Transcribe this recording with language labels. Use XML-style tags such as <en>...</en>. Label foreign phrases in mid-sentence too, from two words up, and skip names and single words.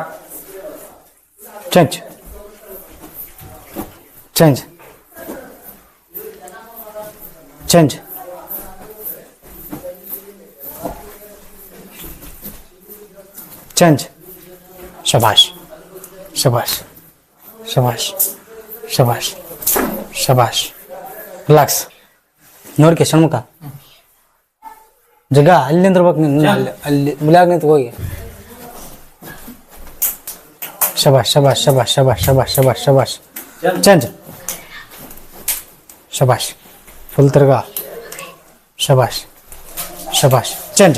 <en>Change. Change. Change. Change.</en> <hi>शाबाश। शाबाश। शाबाश. शाबाश। शाबाश. Relax.</hi> <kn>ನೋಡ್ಕೆ ಷಣ್ಮುಖ ಜಗ ಅಲ್ಲಿ ನಿಂದಿರ್ಬೇಕು ನೀನು. ಅಲ್ಲಿ ಮುಲ್ಯಾಗ ನಿಂತು ಹೋಗಿ.</kn> <hi>शाबाश शाबाश शाबाश शाबाश शाबाश शाबाश शाबाश.</hi> <en>ಚೇಂಜ್. ಶಬಾಷ್.</en> <kn>ಫುಲ್ ತಿರ್ಗಾ.</kn> <hi>शाबाश शाबाश.</hi> <kn>ಚೇಂಜ್.</kn>